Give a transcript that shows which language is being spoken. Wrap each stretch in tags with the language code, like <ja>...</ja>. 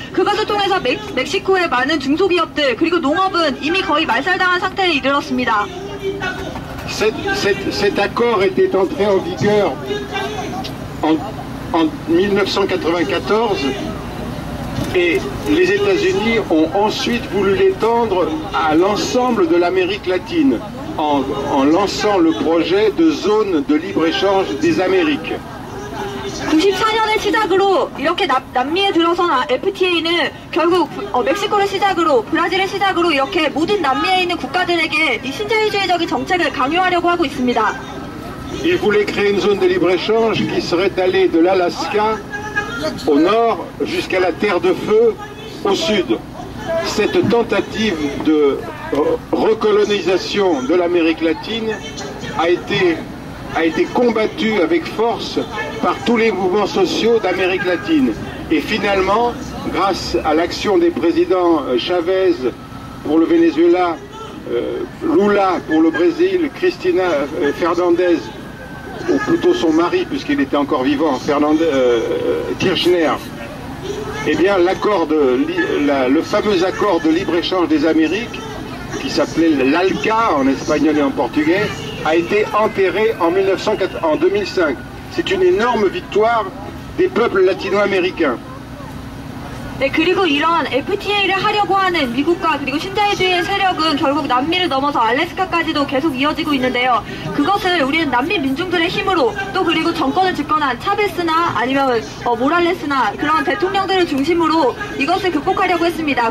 <ko>그것을 통해서 멕시코의 많은 중소기업들 그리고 농업은 이미 거의 말살당한 상태에 이르렀습니다.</ko> <fr>Cet accord était entré en vigueur en 1994 et les États-Unis ont ensuite voulu l'étendre à l'ensemble de l'Amérique latine en lançant le projet de zone de libre-échange des Amériques.</fr> <ko>94년을 시작으로 이렇게 남미에 들어선 FTA는 결국 멕시코를 시작으로 브라질을 시작으로 이렇게 모든 남미에 있는 국가들에게 이 신자유주의적인 정책을 강요하려고 하고 있습니다.</ko> <fr>Ils voulaient créer une zone de libre-échange qui serait allée de l'Alaska au nord jusqu'à la Terre de Feu au sud. Cette tentative de recolonisation de l'Amérique latine a été combattue avec force par tous les mouvements sociaux d'Amérique latine. Et finalement, grâce à l'action des présidents Chavez pour le Venezuela, Lula pour le Brésil, Cristina Fernandez, ou plutôt son mari puisqu'il était encore vivant, Kirchner, eh bien le fameux accord de libre-échange des Amériques, qui s'appelait l'ALCA en espagnol et en portugais, a été enterré en 2005. C'est une énorme victoire des peuples latino-américains.</fr> <ko>네, 그리고 이런 FTA를 하려고 하는 미국과 그리고 신자유주의 세력은 결국 남미를 넘어서 알래스카까지도 계속 이어지고 있는데요. 그것을 우리는 남미 민중들의 힘으로 또 그리고 정권을 집권한 차베스나 아니면 모랄레스나 그런 대통령들을 중심으로 이것을 극복하려고 했습니다.</ko>